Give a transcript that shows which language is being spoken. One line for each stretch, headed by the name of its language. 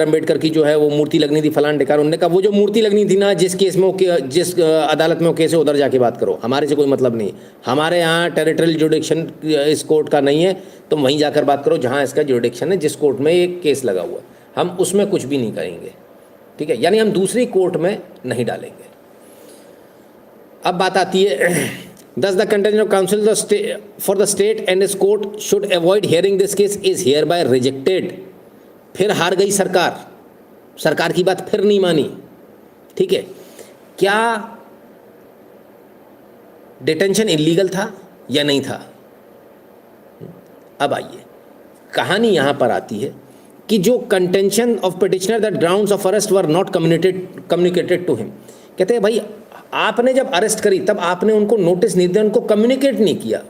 Hindi: अम्बेडकर की जो है वो मूर्ति लगनी थी फलान ढिकान। उन्होंने कहा वो जो मूर्ति लगनी थी ना, जिस केस में जिस अदालत में वो केस है उधर जाके बात करो, हमारे से कोई मतलब नहीं। हमारे यहाँ टेरिटोरियल जुडिक्शन इस कोर्ट का नहीं है, तुम वहीं जाकर बात करो जहाँ इसका जुडिक्शन है, जिस कोर्ट में ये केस लगा हुआ है, हम उसमें कुछ भी नहीं करेंगे, ठीक है। यानी हम दूसरी कोर्ट में नहीं डालेंगे। अब बात आती है
English: Thus the contention of counsel for the state and its court should avoid hearing this case is hereby rejected।
Hindi: फिर हार गई सरकार, सरकार की बात फिर नहीं मानी, ठीक है। क्या डिटेंशन इलीगल था या नहीं था? अब आइए, कहानी यहाँ पर आती है कि जो
English: contention of petitioner that grounds of arrest were not communicated to him,
Hindi: कहते हैं भाई आपने जब अरेस्ट करी तब आपने उनको नोटिस नहीं दिया, उनको कम्युनिकेट नहीं किया।